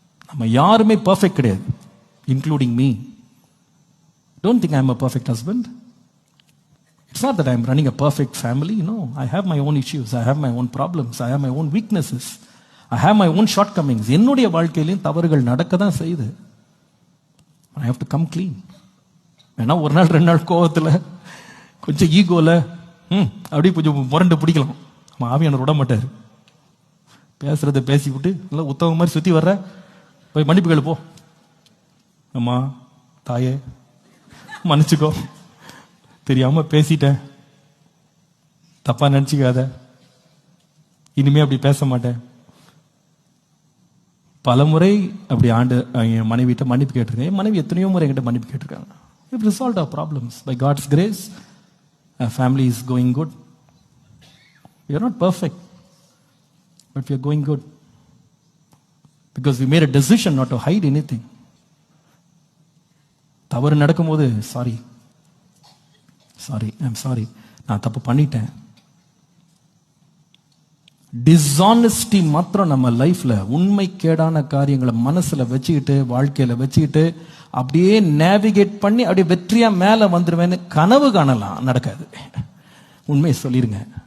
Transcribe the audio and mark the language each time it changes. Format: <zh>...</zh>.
<ta>நம்ம யாருமே பர்ஃபெக்ட் கிடையாது,</ta> <en>Including me. Don't think I'm a perfect husband. It's not that I'm running a perfect family. No, I have my own issues. I have my own problems. I have my own weaknesses. I have my own shortcomings.</en> <ta>என்னுடைய வாழ்க்கையிலும் தவறுகள் நடக்க தான் செய்யுது.</ta> <en>I have to come clean.</en> <ta>வேணா ஒரு நாள் 2 நாள் கோவத்தில் கொஞ்சம் ஈகோல அப்படியே கொஞ்சம் முரண்டு பிடிக்கலாம். நம்ம ஆவியானவர் விட மாட்டார். பேசுறத பேசிவிட்டு நல்லா உத்தவங்க மாதிரி சுற்றி வர்ற போய் மன்னிப்பு கேளு போ. அம்மா தாயே மன்னிச்சுக்கோ, தெரியாம பேசிட்டேன், தப்பா நினைச்சுக்காத, இனிமே அப்படி பேச மாட்டேன். பல முறை அப்படி என் மனைவிட்ட மன்னிப்பு கேட்டிருக்கேன். என் மனைவி எத்தனையோ முறை என்கிட்ட மன்னிப்பு கேட்டிருக்காங்க.</ta> <en>We've resolved our problems. By God's grace, our family is going good. We are not perfect, but we are going good. Because we made a decision not to hide anything.</en> <ta>தவறு நடக்கும்போது</ta> <en>sorry, I'm sorry,</en> <ta>நான் தப்பு பண்ணிட்டேன். Dishonesty மாத்திரம் நம்ம லைஃப்ல, உண்மை கேடான காரியங்களை மனசுல வச்சுக்கிட்டு வாழ்க்கையில வச்சுக்கிட்டு அப்படியே நேவிகேட் பண்ணி அப்படியே வெற்றியா மேல வந்துருவேன்னு கனவு காணலாம், நடக்காது. உண்மையை சொல்லிருங்க.</ta>